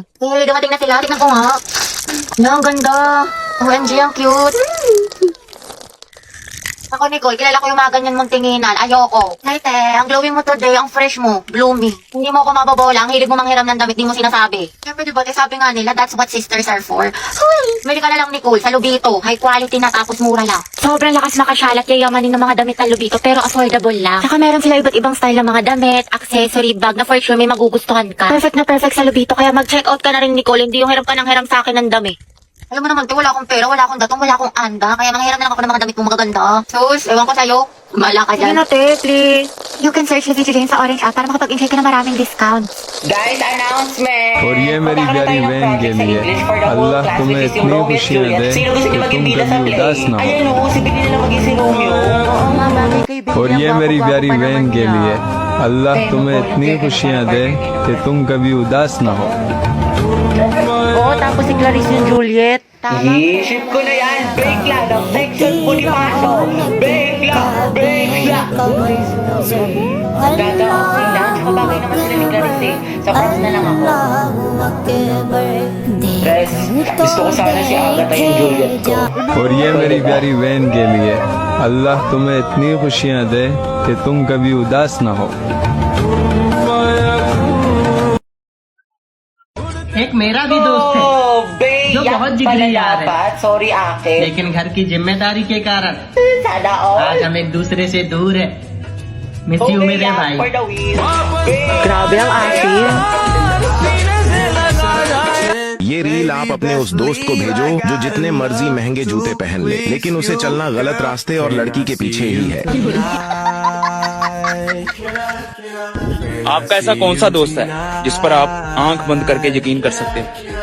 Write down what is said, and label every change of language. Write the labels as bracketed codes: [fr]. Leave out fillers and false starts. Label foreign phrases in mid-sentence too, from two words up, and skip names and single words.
[tl] Eh, dumating na sila. Tignan ko nga. Ang ganda. OMG, ang cute. Ako, Nicole, kilala ko yung mga ganyan mong tinginan. Ayoko. Hey, te, ang glowing mo today, ang fresh mo, bloomy. Hindi mo ako mababola, ang hilig mo manghiram ng damit, di mo sinasabi. Siyempre, diba, sabi nga nila, [en] that's what sisters are for. [tl] Mili ka na lang, Nicole, sa Lubito. [en] High quality [tl] na, tapos mura lang. Sobrang lakas makasyalat, yayamanin ng mga damit na Lubito, pero affordable lang. Saka meron sila iba't ibang style ng mga damit, accessory, bag na [en] for sure [tl] may magugustuhan ka. Perfect na perfect sa Lubito, kaya mag-check out ka na rin, Nicole, hindi yung hiram ka ng hiram sa akin ng damit. Alam mo naman, te, wala akong pera, wala akong datong, wala akong anda. Kaya manghiram na lang ako ng mga damit mong magaganda. Sus, ewan ko sa'yo. Mala ka Sige dyan. na, te, [en] please. You can search the video [tl] din sa Orange app para makapag-enjoy ka ng maraming discounts. [en] Guys, announcement! [hi] और ये मेरी [tl] Magkakaroon [hi] प्यारी [tl] tayo ng [hi] बहन के [tl] project sa [hi] लिए [en] English for the whole [hi] अल्लाह [en] class, [hi] तुम्हें [en] which is yung [hi] इतनी [tl] Romeo at [hi] खुशियाँ [tl] Juliet. [hi] दे [tl] Sino gusto [hi] कि [tl] niyo maging [hi] तुम [tl] bida sa [hi] कभी [tl] play? [hi] उदास ना हो [tl] Ayan o, si Bigil na maging si Romeo. Oo nga, bagay kaibigan. [hi] और ये मेरी प्यारी बहन के लिए अल्लाह तुम्हें इतनी खुशियाँ दे कि तुम कभी उदास ना हो [tl] Oo, tapos si Clarice yung Juliet. Tama. Isip ko na yan. Break lang ng section Bonifacio. Break lang. Gagawin lang. Tsaka bagay naman sila ni Clarice eh. Sa pros na lang ako. Guys, gusto ko sana si Agatha yung Juliet ko. [hi] और ये मेरी प्यारी बहन के लिए अल्लाह तुम्हें इतनी खुशियाँ दे कि तुम कभी उदास ना हो एक मेरा भी दोस्त है [en] Oh, [hi] जो बहुत जिगरी यार है [en] Sorry, ate. [hi] लेकिन घर की जिम्मेदारी के कारण [tl] Sana all. [hi] आज हम एक दूसरे से दूर है [en] miss you [hi] मेरे भाई [en] For the win. [tl] Grabe ang asin. [hi] ये रील आप अपने उस दोस्त को भेजो जो जितने मर्जी महंगे जूते पहन ले लेकिन उसे चलना गलत रास्ते और लड़की के पीछे ही है। आपका ऐसा कौन सा दोस्त है जिस पर आप आंख बंद करके यकीन कर सकते हैं?